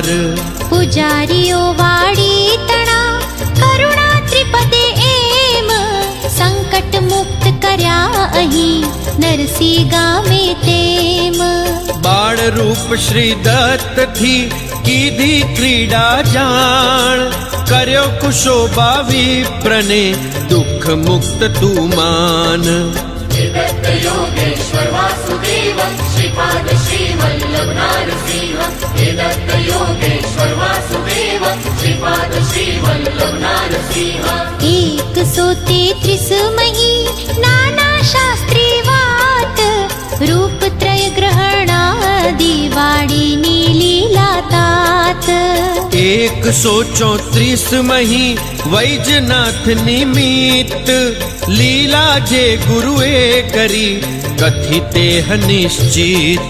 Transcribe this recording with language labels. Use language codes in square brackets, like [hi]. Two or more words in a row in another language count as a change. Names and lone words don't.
[gu] પૂજારીઓ વાડી તણા કરુણા ત્રિપદે એમ, સંકટ મુક્ત કર્યા અહીં નરસિંહ ગામે તેમ. બાળ રૂપ શ્રી દત્તથી કીધી ક્રીડા જાણ, કર્યો કુશોબા વિપ્રને દુઃખ મુક્ત તું માન. [sa] दत्त योगेश्वर वासुदेवं श्रीपाद श्रीवल्लभ नारसिंहं. दत्त योगेश्वर वासुदेवं श्रीपाद श्रीवल्लभ नारसिंहं. [gu] 133 મહી નાના શાસ્ત્રી વાત, રૂપત્રય ગ્રહણાદિ વાડીની લીલા તાત. 134 મહી વૈજનાથ નિમિત્ત, લીલા જે ગુરુએ કરી કથી તેહ નિશ્ચિત.